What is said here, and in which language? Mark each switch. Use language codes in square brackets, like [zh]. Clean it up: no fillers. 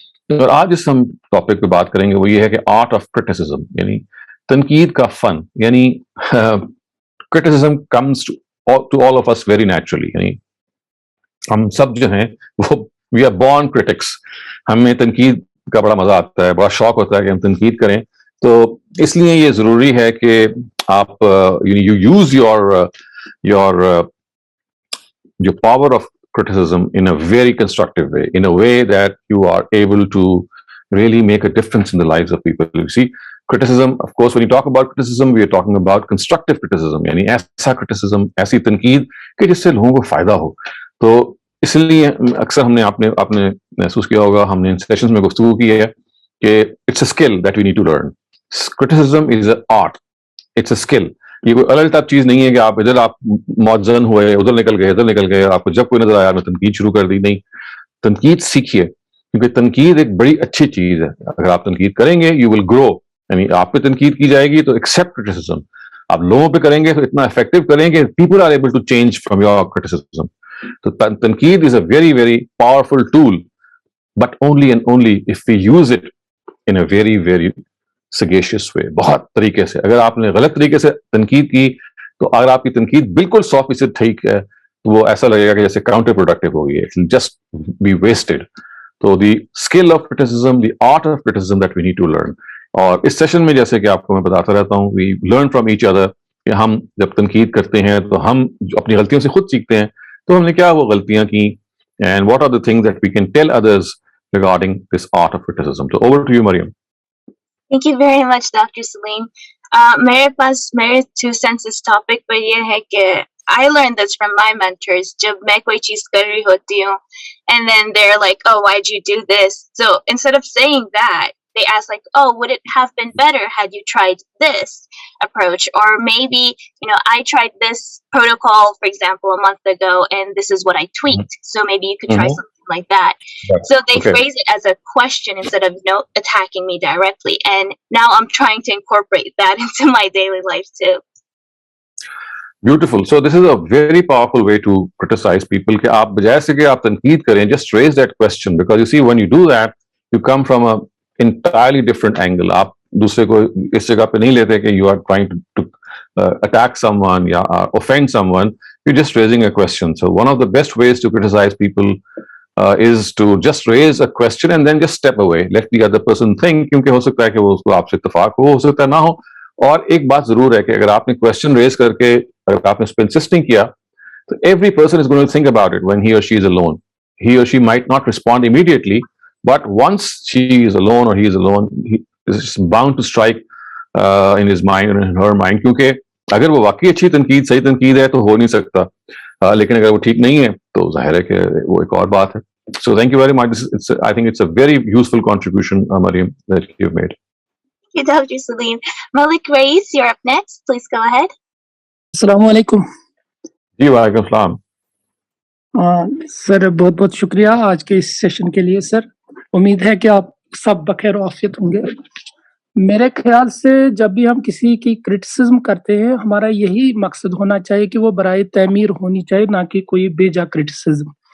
[ur] اور آج جس ہم ٹاپک پہ بات کریں گے وہ یہ ہے کہ [en] art of criticism, [ur] یعنی تنقید کا فن. [en] یعنی criticism comes to all of us very naturally. [ur] یعنی ہم سب جو ہیں وہ [en] We are born critics. [ur] ہمیں تنقید کا بڑا مزہ آتا ہے، بڑا شوق ہوتا ہے کہ ہم تنقید کریں. تو اس لیے یہ ضروری ہے کہ آپ [en] You use your جو power of criticism in a very constructive way, in a way that you are able to really make a difference in the lives of people. You see, criticism, of course, when you talk about criticism, we are talking about constructive criticism, [ur] یعنی ایسا criticism، ایسی تنقید کہ جس سے لوگوں کو فائدہ ہو. تو اس لیے اکثر ہم نے آپ نے محسوس کیا ہوگا، ہم نے ان سیشنز میں گفتگو کی ہے کہ [en] it's a skill that we need to learn. Criticism is an art, it's a skill. [ur] یہ کوئی الگ ٹائپ چیز نہیں ہے کہ آپ ادھر آپ معزن ہوئے، ادھر نکل گئے، آپ کو جب کوئی نظر آیا میں تنقید شروع کر دی. نہیں، تنقید سیکھیے، کیونکہ تنقید ایک بڑی اچھی چیز ہے. اگر آپ تنقید کریں گے [en] You will grow. [ur] یعنی آپ پہ تنقید کی جائے گی تو [en] Accept criticism. [ur] آپ لوگوں پہ کریں گے تو اتنا افیکٹو کریں گے [en] People are able to change from your criticism. [ur] تو تنقید [en] Is a very very powerful tool, but only and only if we use it in a very very sagacious way. [ur] بہت طریقے سے. اگر آپ نے غلط طریقے سے تنقید کی تو اگر آپ کی تنقید بالکل 100% ٹھیک ہے تو وہ ایسا لگے گا کہ جیسے کاؤنٹر پروڈکٹیو ہو گئی ہے، [en] Just be wasted. تو the skill of criticism, the art of criticism that we need to learn. [ur] اور اس سیشن میں جیسے کہ آپ کو میں بتاتا رہتا ہوں، [en] we learn from each other [ur] کہ ہم جب تنقید کرتے ہیں تو ہم اپنی غلطیوں سے خود سیکھتے ہیں, تو ہم نے کیا وہ غلطیاں کی, [en] and what are the things that we can tell others regarding this art of criticism. So over to you, Mariam. Thank you very much, Dr. Salim. [ur] میرے 2 cents اس ٹاپک پر یہ ہے کہ [en] I learned this from my mentors. [ur] جب میں کوئی چیز کر رہی ہوتی ہوں [en] and then they're like, oh, why'd you do this? So instead of saying that, they ask like, oh, would it have been better had you tried this approach? Or maybe, I tried this protocol, for example, a month ago, and this is what I tweaked. So maybe you could try something like that. Right. So they Okay. phrase it as a question instead of attacking me directly. And now I'm trying to incorporate that into my daily life too. Beautiful. So this is a very powerful way to criticize people [ur] کہ آپ بجائے سے کہ آپ تنقید کریں, [en] just raise that question, because you see when you do that you come from a entirely different angle. [ur] آپ دوسرے کو اس جگہ پہ نہیں لیتے کہ [en] you are trying to attack someone [ur] یا [en] offend someone. You're just raising a question. So one of the best ways to criticize people is to just raise a question and then just step away, let the other person think, [ur] کیونکہ ہو سکتا ہے کہ وہ اس کو آپ سے اتفاق ہو سکتا ہے نہ ہو. اور ایک بات ضرور ہے کہ اگر آپ نے کوشچن ریز کر کے اگر آپ نے اس پہ انسسٹ نہیں کیا تو [en] Every person is going to think about it when he or she is alone. He or she might not respond immediately, but once she is alone or he is alone, he is bound to strike in his mind or in her mind, [ur] کیونکہ اگر وہ واقعی اچھی تنقید صحیح تنقید ہے تو ہو نہیں سکتا, لیکن اگر وہ ٹھیک نہیں ہے تو ظاہر ہے کہ وہ ایک اور بات ہے. [en] So thank you very much. I think it's a very useful contribution, Mariam, that you've made. Thank you, Dr. Salim. Malik Rais, you're up next. Please go ahead. [ur] السلام علیکم. جی وعلیکم السلام. سر بہت بہت شکریہ آج کے اس سیشن کے لیے. سر امید ہے کہ آپ سب بخیر و عافیت ہوں گے. میرے خیال سے جب بھی ہم کسی کی کرٹیسزم کرتے ہیں ہمارا یہی مقصد ہونا چاہیے کہ وہ برائے تعمیر ہونی چاہیے, نہ کہ کوئی بے جا کرٹیسزم.